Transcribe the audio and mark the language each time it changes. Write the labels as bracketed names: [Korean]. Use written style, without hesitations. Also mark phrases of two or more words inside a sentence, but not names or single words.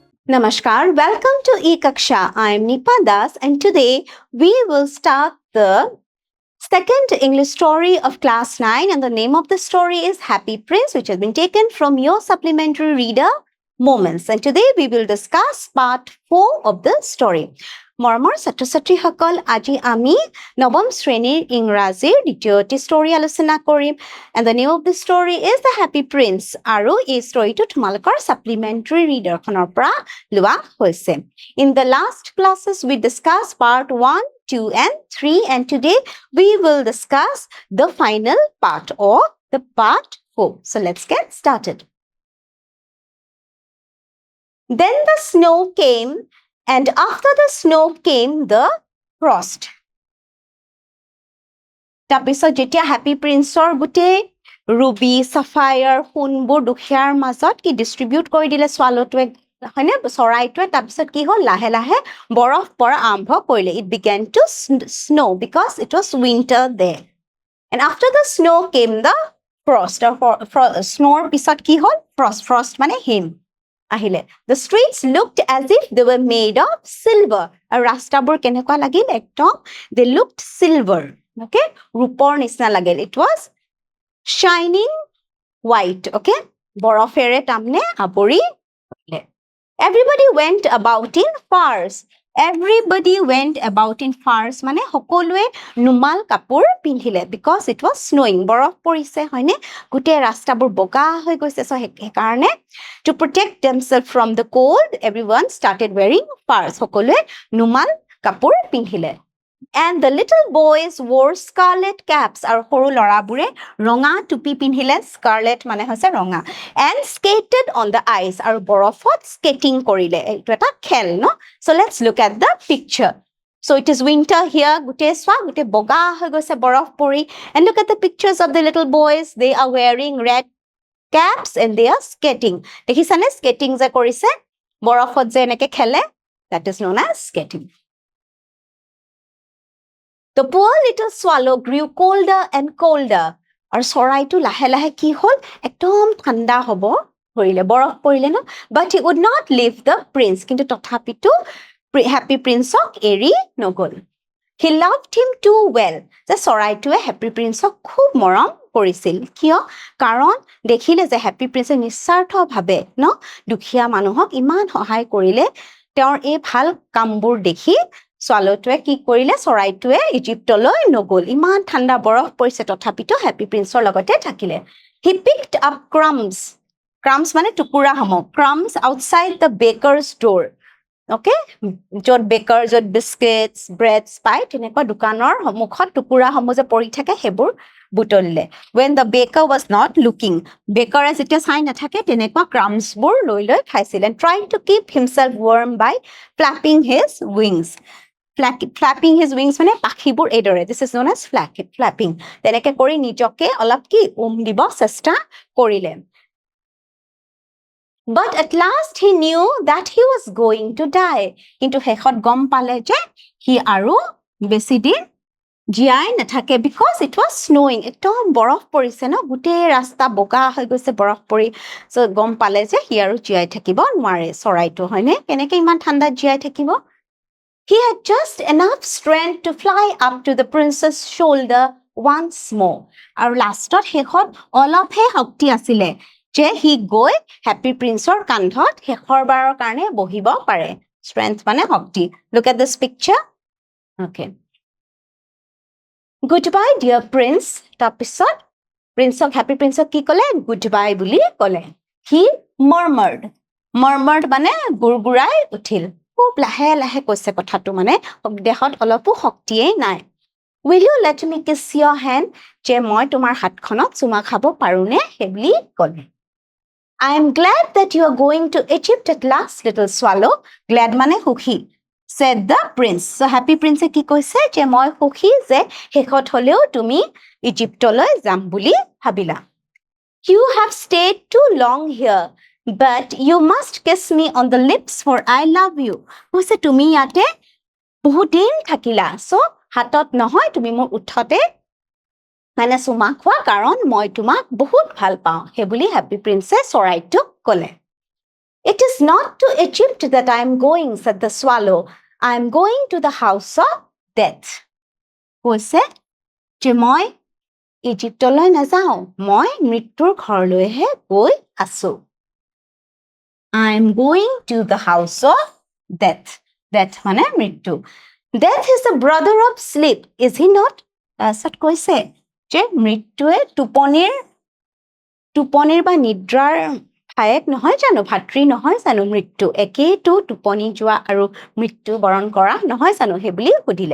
[English] Namaskar, welcome to Ekaksha. I am Nipa Das, and today we will start the second English story of class 9, and the name of the story is Happy Prince, which has been taken from your supplementary reader Moments. And today we will discuss part 4 of the story. [Assamese] মৰমৰ ছাত্ৰ ছাত্ৰীসকল আজি আমি নৱম শ্ৰেণীৰ ইংৰাজীৰ দ্বিতীয়টি ষ্টৰী আলোচনা কৰিম [English] and the name of the story is The Happy Prince [Assamese] আৰু এই ষ্টৰীটো তোমালোকৰ [English] supplementary reader [Assamese] খনৰ পৰা লোৱা হৈছে. [English] In the last classes we discussed part 1, 2 and 3 and today we will discuss the final part or the part 4. So let's get started. Then the snow came and after the snow came the frost. [Assamese] তাৰপিছত যেতিয়া Happy Princeৰ গোটেই ruby, sapphire, সোণবোৰ দুখীয়াৰ মাজত কি ডিষ্ট্ৰিবিউট কৰি দিলে ছোৱালীটোৱে হয়নে চৰাইটোৱে তাৰপিছত কি হ'ল লাহে লাহে বৰফ পৰা আৰম্ভ কৰিলে. [English] It began to snow because it was winter there. And after the snow came the frost. [Assamese] Snow পিছত কি হ'ল frost মানে হিম আহিলে. [English] The streets looked as if they were made of silver. [Assamese] আৰু ৰাস্তাবোৰ কেনেকুৱা লাগিল একদম [English] they looked silver. [Assamese] Okay? ৰূপৰ নিচিনা লাগিল. [English] It was shining white. Okay? [Assamese] বৰফেৰে তাৰমানে আৱৰি পৰিলে. [English] Everybody went about in furs. Everybody went about in furs [Assamese] মানে সকলোৱে নুমাল কাপোৰ পিন্ধিলে [English] because it was snowing. [Assamese] বৰফ পৰিছে হয়নে গোটেই ৰাস্তাবোৰ বগা হৈ গৈছে [English] so সেইকাৰণে to protect themselves from the cold everyone started wearing furs. [Assamese] সকলোৱে নুমাল কাপোৰ পিন্ধিলে. [English] And the little boys wore scarlet caps. [Assamese] আৰু সৰু লৰাবোৰে ৰঙা টুপি পিন্ধিলে scarlet মানে হৈছে ৰঙা [English] and skated on the ice. [Assamese] আৰু বৰফত skating কৰিলে এইটো এটা খেল ন [English] so let's look at the picture. So it is winter here [Assamese] গোটেই সোৱা গোটেই বগা হৈ গৈছে বৰফ পৰি [English] and look at the pictures of the little boys. They are wearing red caps and they are skating. [Assamese] দেখিছানে skating যে কৰিছে বৰফত যে এনেকে খেলে [English] that is known as skating. The poor little swallow grew colder and colder. [Assamese] আৰু চৰাইটো লাহে লাহে কি হ'ল একদম ঠাণ্ডা হ'ব ধৰিলে বৰফ পৰিলে ন [English] but he would not leave the prince. [Assamese] কিন্তু তথাপিতো Happy Princeক এৰি নগ'ল. [English] He loved him too well. [Assamese] যে চৰাইটোৱে Happy Princeক খুব মৰম কৰিছিল কিয় কাৰণ দেখিলে যে Happy Prince নিস্বাৰ্থভাৱে ন দুখীয়া মানুহক ইমান সহায় কৰিলে তেওঁৰ এই ভাল কামবোৰ দেখি ছোৱালীটোৱে কি কৰিলে চৰাইটোৱে ইজিপ্তলৈ নগ'ল ইমান ঠাণ্ডা বৰফ পৰিছে তথাপিতো Happy Princeৰ লগতে থাকিলে. [English] He picked up crumbs [Assamese] মানে টুকুৰাসমূহ [English] crumbs outside the baker's door. Okay? [Assamese] য'ত বেকাৰ য'ত বিস্কিটছ ব্ৰেডছ পায় তেনেকুৱা দোকানৰ মুখত টুকুৰাসমূহ যে পৰি থাকে সেইবোৰ বুটলিলে. [English] When the baker was not looking, [Assamese] বেকাৰে যেতিয়া চাই নাথাকে তেনেকুৱা crumbsবোৰ লৈ লৈ খাইছিল [English] and trying to keep himself warm by flapping his wings. Flapping his wings [Assamese] মানে পাখিবোৰ এইদৰে [English] this is known as flapping. [Assamese] তেনেকে কৰি নিজকে অলপ কি দিব চেষ্টা কৰিলে. [English] But at last he knew that he was going to die. [Assamese] কিন্তু শেষত গম পালে যে সি আৰু বেছি দিন জীয়াই নাথাকে [English] because it was snowing. [Assamese] একদম বৰফ পৰিছে ন গোটেই ৰাস্তা বগা হৈ গৈছে বৰফ পৰি so গম পালে যে সি আৰু জীয়াই থাকিব নোৱাৰে চৰাইটো হয়নে কেনেকে ইমান ঠাণ্ডাত জীয়াই থাকিব. [English] He had just enough strength to fly up to the prince's shoulder once more. [Assamese] আৰু লাষ্টত শেষত অলপহে শক্তি আছিলে যে সি গৈ Happy Princeৰ কান্ধত শেষৰবাৰৰ কাৰণে বহিব পাৰে. Strength মানে শক্তি. [English] Look at this picture. Okay. Goodbye dear prince. [Assamese] তাৰপিছত Happy Princeক কি ক'লে goodbye বুলি ক'লে. He murmured মানে গুৰগুৰাই উঠিল খুব লাহে লাহে কৈছে কথাটো মানে দেহত অলপো শক্তিয়েই নাই. [English] Will you let me kiss your hand? [Assamese] যে মই তোমাৰ হাতখনত চুমা খাব পাৰোনে সেইবুলি ক'লে. [English] I am glad that you are going to Egypt at last, little swallow. [Assamese] Glad মানে সুখী [English] said the prince. [Assamese] So Happy Prince কি কৈছে যে মই সুখী যে শেষত হলেও তুমি ইজিপ্তলৈ যাম বুলি ভাবিলা. [English] You have stayed too long here, but you must kiss me on the lips for I love you. [Assamese] কৈছে তুমি ইয়াতে বহুত দিন থাকিলা so হাতত নহয় তুমি মোৰ উঠতে মানে চুমা খোৱা কাৰণ মই তোমাক বহুত ভাল পাওঁ সেইবুলি Happy Prince চৰাইটোক ক'লে. [English] It is not to Egypt that I am going, said the swallow. I am going to the house of death. [Assamese] কৈছে যে মই ইজিপ্তলৈ নাযাওঁ, মই মৃত্যুৰ ঘৰলৈহে গৈ আছো. [English] I am going to the house of death. [Assamese] Death মানে মৃত্যু. [English] Death is the brother of sleep, is he not? [Assamese] তাৰপিছত কৈছে যে মৃত্যুৱে টোপনিৰ বা নিদ্ৰাৰ ভায়েক নহয় জানো, ভাতৃ নহয় জানো মৃত্যু, একেইটো টোপনি যোৱা আৰু মৃত্যু বৰণ কৰা নহয় জানো, সেইবুলি সুধিলে.